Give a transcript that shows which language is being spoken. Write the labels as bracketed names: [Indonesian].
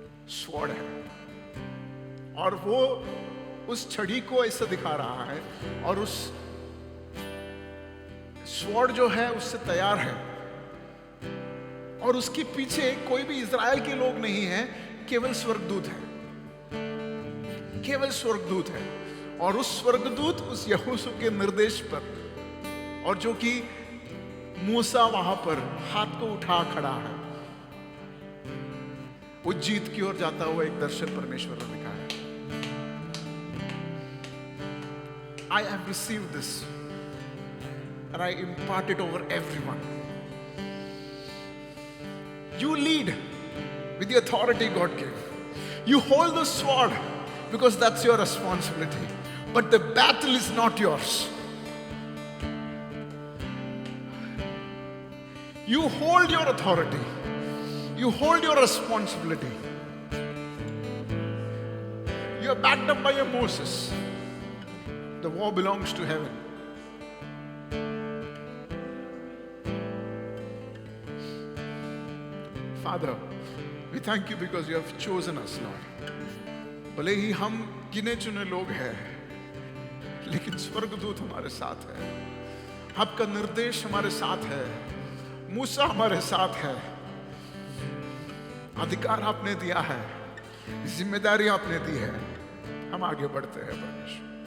[Hindi] Sword है, और वो उस छड़ी को ऐसे दिखा रहा है और उस स्वॉर्ड जो है उससे तैयार है, और उसके पीछे कोई भी इज़राइल के लोग नहीं है, केवल स्वर्गदूत है, केवल स्वर्गदूत है। और उस स्वर्गदूत उस यहोशू के निर्देश पर, और जो कि मूसा वहां पर हाथ को उठा खड़ा है, वो जीत की ओर जाता हुआ एक दर्शन परमेश्वर ने दिखाया। [English] I have received this and I impart it over everyone. You lead with the authority God gave. You hold the sword because that's your responsibility. But the battle is not yours. You hold your authority. You hold your responsibility. You are backed up by your Moses. The war belongs to heaven. Father, we thank you because you have chosen us, Lord. [Hindi] भले ही हम गिने चुने लोग हैं, लेकिन स्वर्गदूत हमारे साथ है, आपका निर्देश हमारे साथ है, मूसा हमारे साथ है, अधिकार आपने दिया है, जिम्मेदारी आपने दी है, हम आगे बढ़ते हैं परमेश्वर।